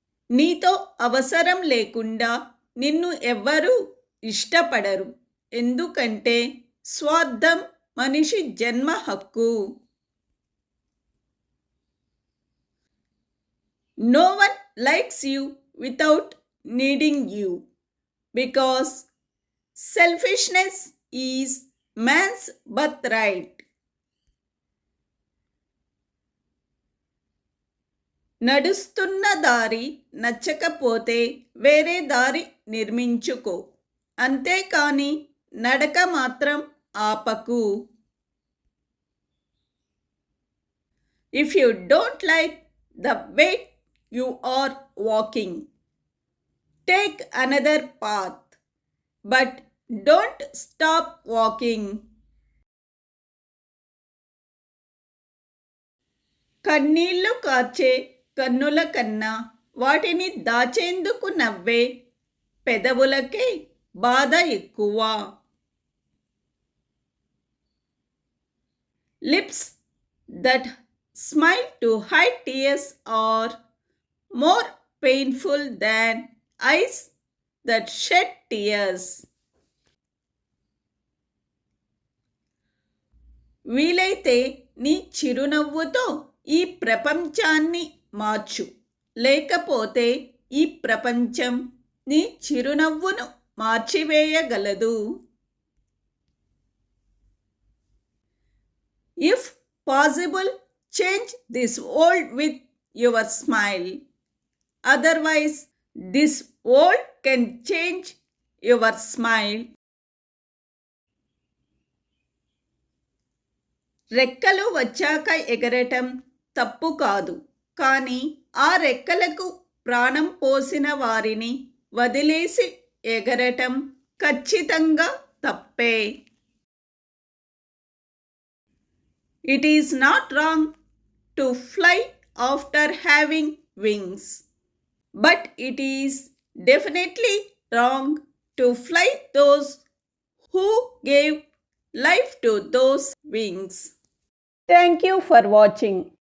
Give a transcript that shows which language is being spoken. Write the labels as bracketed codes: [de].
[te] నీతో అవసరం లేకుండా నిన్ను ఎవ్వరూ ఇష్టపడరు, ఎందుకంటే స్వార్థం మనిషి జన్మ హక్కు. [en] No one likes you without needing you, because selfishness is man's birthright. [te] నడుస్తున్న దారి నచ్చకపోతే వేరే దారి నిర్మించుకో, అంతేకాని నడక మాత్రం ఆపకు. [en] If you don't like the way you are walking, take another path, but don't stop walking. [te] కన్నీళ్లు కార్చే కన్నుల కన్నా వాటిని దాచేందుకు నవ్వే పెదవులకే బాధ ఎక్కువ. [en] Lips that smile to hide tears are more painful than eyes that shed tears. [te] వీలైతే నీ చిరునవ్వుతో ఈ ప్రపంచాన్ని మార్చు, లేకపోతే ఈ ప్రపంచం నీ చిరునవ్వును మార్చివేయగలదు. [en] If possible, change this world with your smile. Otherwise, this world can change your smile. [te] రెక్కలు వచ్చాక ఎగరటం తప్పు కాదు, కానీ ఆ రెక్కలకు ప్రాణం పోసిన వారిని వదిలేసి ఎగరటం ఖచ్చితంగా తప్పే. [en] It is not wrong to fly after having wings, but it is definitely wrong to fly those who gave life to those wings. Thank you for watching.